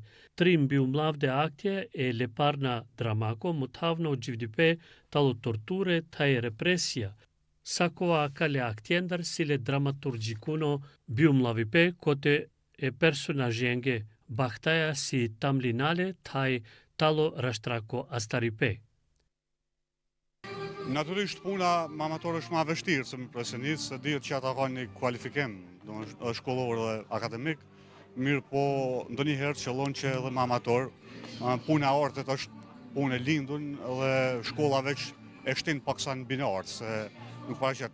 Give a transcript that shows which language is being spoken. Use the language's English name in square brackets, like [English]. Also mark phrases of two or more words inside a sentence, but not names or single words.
[Romany] Trim bium lavde aktje e leparna dramako mutavno gjivdipe talo torture taj represija. Sakova akale aktjendar sile dramaturgjikuno biumlavipe kote e personazhenge bahtaja si tamlinale taj talo rashtrako astaripe. [Albanian] Natyrisht puna amator është ma vështirë se më profesionist, se dihet që ata kanë një kualifikim, është shkollor dhe akademik, mirë po ndonjëherë qëllon që edhe më amator, puna e artit është punë e lindun dhe shkolla veç e shtin paksa në binartë, se nuk paraqet.